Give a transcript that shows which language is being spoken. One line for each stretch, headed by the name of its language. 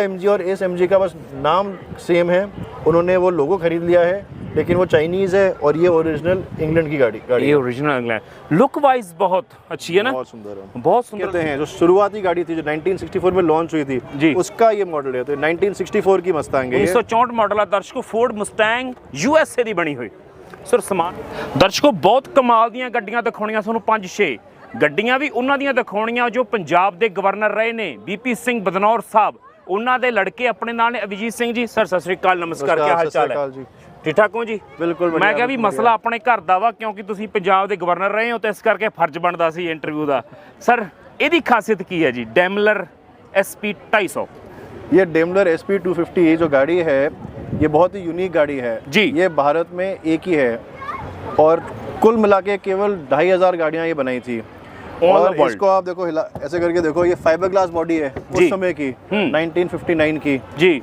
Hindi: MG और इस MG का बस नाम सेम है, उन्होंने वो लोगो खरीद लिया है लेकिन वो चाइनीज है और ये ओरिजिनल इंग्लैंड की गाड़ी ये ओरिजिनल इंग्लैंड। लुक वाइज बहुत अच्छी है ना, बहुत सुंदर है, बहुत सुंदर कहते हैं। जो शुरुआती गाड़ी थी जो 1964 में लॉन्च हुई थी जी उसका ये मॉडल है, तो 1964 की मस्टैंग है। 1964 मॉडल है दर्शकों, फोर्ड मस्टैंग USA
Punjabi: ਦੀ ਬਣੀ ਹੋਈ ਸਰ ਸਮਾਨ। ਦਰਸ਼ਕੋ ਬਹੁਤ ਕਮਾਲ ਦੀਆਂ ਗੱਡੀਆਂ ਦਿਖਾਉਣੀਆਂ ਤੁਹਾਨੂੰ 5-6 ਗੱਡੀਆਂ ਵੀ ਉਹਨਾਂ ਦੀਆਂ ਦਿਖਾਉਣੀਆਂ ਜੋ ਪੰਜਾਬ ਦੇ ਗਵਰਨਰ ਰਹੇ ਨੇ BP ਸਿੰਘ ਬਦਨੌਰ ਸਾਹਿਬ, ਉਹਨਾਂ ਦੇ ਲੜਕੇ ਆਪਣੇ ਨਾਲ ਨੇ ਅਭਿਜੀਤ ਸਿੰਘ ਜੀ। ਸਰ ਸਤਿ ਸ਼੍ਰੀ ਅਕਾਲ, ਨਮਸਕਾਰ, ਕੀ ਹਾਲ ਚਾਲ ਹੈ? ਠੀਕ ਠਾਕ ਹੋ ਜੀ? ਬਿਲਕੁਲ। ਮੈਂ ਕਿਹਾ ਵੀ ਮਸਲਾ ਆਪਣੇ ਘਰ ਦਾ ਵਾ ਕਿਉਂਕਿ ਤੁਸੀਂ ਪੰਜਾਬ ਦੇ ਗਵਰਨਰ ਰਹੇ ਹੋ ਤੇ ਇਸ ਕਰਕੇ ਫਰਜ਼ ਬਣਦਾ ਸੀ ਇੰਟਰਵਿਊ ਦਾ। ਸਰ ਇਹਦੀ ਖਾਸੀਅਤ ਕੀ ਹੈ ਜੀ डेमलर SP 250?
Hindi: ये डेमलर SP 250 जो गाड़ी है ये बहुत ही यूनिक गाड़ी है जी। ये भारत में एक ही है और कुल मिला के केवल 2500 गाड़ियाँ ये बनाई थी। और इसको आप देखो ऐसे करके देखो, ये फाइबर ग्लास बॉडी है उस समय की 1959 की जी।